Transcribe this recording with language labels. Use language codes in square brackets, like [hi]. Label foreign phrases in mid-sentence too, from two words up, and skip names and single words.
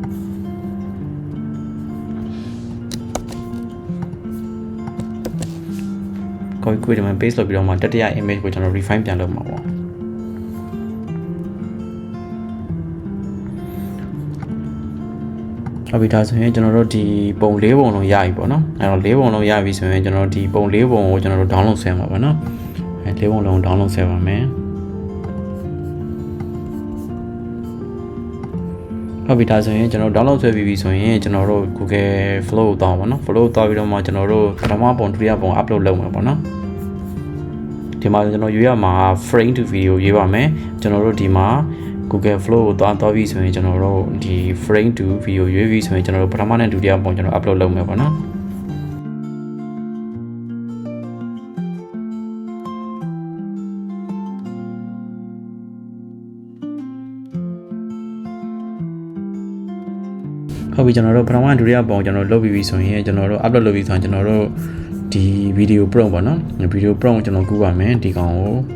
[my] copy ကူးတယ်မှာ paste လုပ်ပြီးတော့မှတတိယ image ကိုကျွန်တော် refine ပြန်လုပ်မှာပေါ့ဟုတ်ပြီဒါဆိုရင်ကျွန်တော်တို့ဒီပုံ၄ပုံလုံးရပြီပေါ့နော်အဲ့တော့၄ပုံလုံးရပြီဆိုရင်ကျွန်တော်တို့ဒီပုံ၄ပုံကိုကျွန်တော်တို့ download ဆဲမှာပေါ့နော်အဲ့၄ပုံလုံး download ဆဲပါမယ် ဟုတ်ပြီဒါဆိုရင်ကျွန်တော် download ဆွဲပြီးပြီဆိုရင်ကျွန်တော်တို့ Google Flow ကိုတောင်းပါနော် Flow တောင်းပြီးတော့မှကျွန်တော်တို့ပထမပုံဒုတိယပုံ upload လုပ်မှာပေါ့နော်ဒီမှာကျွန်တော်ရွေးရမှာ [en] frame to video [my] ရွေးပါမယ်ကျွန်တော်တို့ဒီမှာ Google Flow ကိုသွားပြီးဆိုရင်ကျွန်တော်တို့ဒီ [en] frame to video [my] ရွေးပြီးဆိုရင်ကျွန်တော်တို့ပထမနဲ့ဒုတိယပုံကျွန်တော် upload လုပ်မယ်ပေါ့နော် ဟုတ်ပြီကျွန်တော်တို့ပထမဒုတိယပုံကျွန်တော်လုပ်ပြီးပြီဆိုရင်ကျွန်တော်တို့ upload လုပ်ပြီးဆိုရင်ကျွန်တော်တို့ဒီ [en] video prompt [my] ပေါ့နော် [en] video prompt [my] ကိုကျွန်တော်ကူးပါမယ်ဒီကောင်ကို